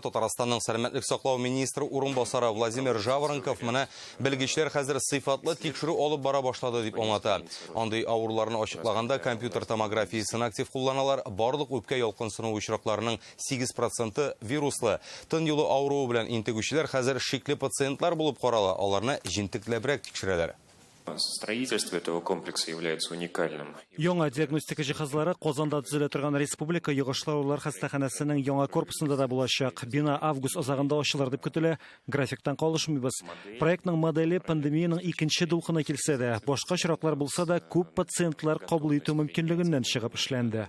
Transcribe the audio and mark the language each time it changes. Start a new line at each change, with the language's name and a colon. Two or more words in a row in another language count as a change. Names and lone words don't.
Tatar: Татарстанның сәламәтлек саклау министры урынбасары Владимир Жаворонков менә белгечләр хәзер сыйфатлы тикшерү алып бара башлады дип аңлата. Андый авыруларны ачыклаганда компьютер томографиясын актив кулланалар. Барлык үпкә ялкынсынуы очракларының 8% вируслы. Тын юлы авыруы белән интегүчеләр хәзер шикле пациентлар булып карала. Аларны җентекләбрәк тикшерәләр.
Russian: Строительство этого комплекса является уникальным.
Tatar: Яңа диагностика җиһазлары Казанда төзелә торган Республика йогышлаулар хастаханәсенең яңа корпусында да булачак. Бина август азагында ачылыр дип көтелә. Графиктан калышмыйбыз. Проектның модели пандемияның икенче дулкыны килсә дә, башка чираклар булса да, күп пациентлар кабул итү мөмкинлегеннән чыгып эшләнде.